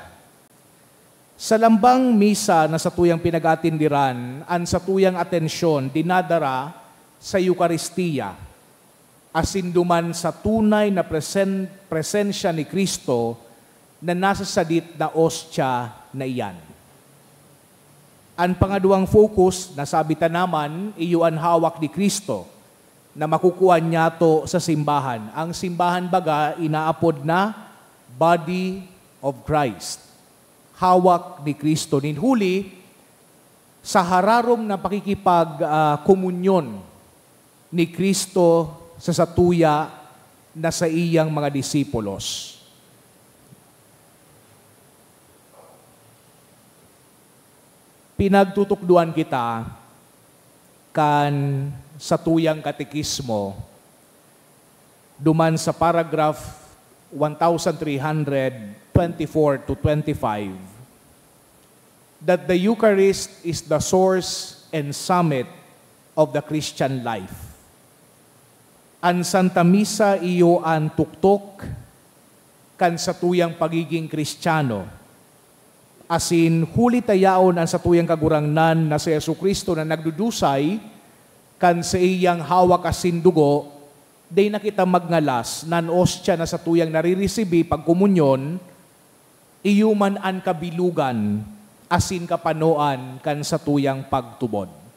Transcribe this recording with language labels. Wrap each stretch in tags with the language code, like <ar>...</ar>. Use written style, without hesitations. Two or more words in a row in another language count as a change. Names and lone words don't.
<bik>Sa lambang misa na sa tuyang pinag-atindiran, an sa tuyang atensyon, dinadara sa Eucharistia, asinduman sa tunay na presensya ni Kristo na nasa sadit na Ostia na iyan. Ang pangaduang focus, nasabitan naman, iyo ang hawak ni Kristo na makukuha niya to sa simbahan. Ang simbahan baga, inaapod na</bik> <en>body of Christ.</en> <bik>Hawak ni Kristo. Ninhuli, sa hararom na pakikipag-komunyon ni Kristo sa satuya na sa iyang mga disipulos. Pinagtutukduan kita kan sa tuyang katekismo duman sa paragraph 1324 to 25</bik> <en>that the Eucharist is the source and summit of the Christian life.</en> <bik>Ang Santa Misa iyo ang tuktok kan sa tuyang pagiging Kristiyano. Asin huli tayaon ang sa tuyang kagurangnan na si Jesucristo na nagdudusay kan sa iyang hawak asin dugo, day nakita magngalas nan Ostia na sa tuyang naririsibi pagkomunyon, iyuman an kabilugan asin kapanoan kan sa tuyang pagtubod.</bik>